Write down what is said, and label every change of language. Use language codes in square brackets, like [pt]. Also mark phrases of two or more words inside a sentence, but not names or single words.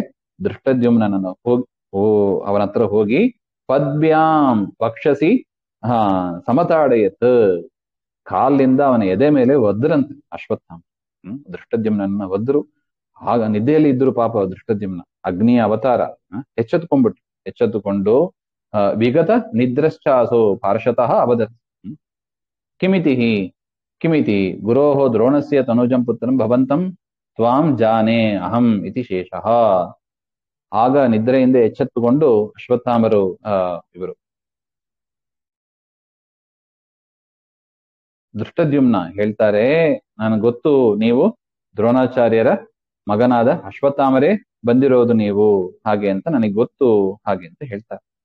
[kn] ದೃಷ್ಟದ್ಯುಮ್ನನ ಅವನ ಹತ್ರ ಹೋಗಿ [sa] ಪದ್ಭ್ಯಾಂ ವಕ್ಷಸಿ ಸಮತಾಡಯತ್, [kn] ಕಾಲಿಂದ ಅವನ ಎದೆ ಮೇಲೆ ಒದ್ರಂತೆ ಅಶ್ವತ್ಥಾಮ. ದೃಷ್ಟದ್ಯುಮ್ನನ್ನ ಒದ್ರು. ಆಗ ನಿದ್ದೆಯಲ್ಲಿ ಇದ್ರು ಪಾಪ ದೃಷ್ಟದ್ಯುಮ್ನ, ಅಗ್ನಿಯ ಅವತಾರ. [sa] ಎಚ್ಚೆತ್ತುಕೊಂಡು ವಿಗತ ನಿದ್ರಶ್ಚಾಸೋ ಪಾರ್ಶತಃ ಅವದತ್. ಕಿಮಿತಿ ಗುರೋಹೋ ದ್ರೋಣಸ್ಯ ತನುಜಂ ಪುತ್ರಂ ಭವಂತಂ ತ್ವಾಂ ಜಾನೆ ಅಹಂ ಇತಿ ಶೇಷಃ. [kn] ಆಗ ನಿದ್ರೆಯಿಂದ ಎಚ್ಚೆತ್ತುಕೊಂಡು ಅಶ್ವತ್ಥಾಮರು ಇವರು ದೃಷ್ಟದ್ಯುಮ್ನ ಹೇಳ್ತಾರೆ, ನನಗೆ ಗೊತ್ತು ನೀವು ದ್ರೋಣಾಚಾರ್ಯರ ಮಗನಾದ ಅಶ್ವತ್ಥಾಮರೇ ಬಂದಿರೋದು ನೀವು ಹಾಗೆ ಅಂತ ನನಗೆ ಗೊತ್ತು ಹಾಗೆ ಅಂತ ಹೇಳ್ತಾರೆ.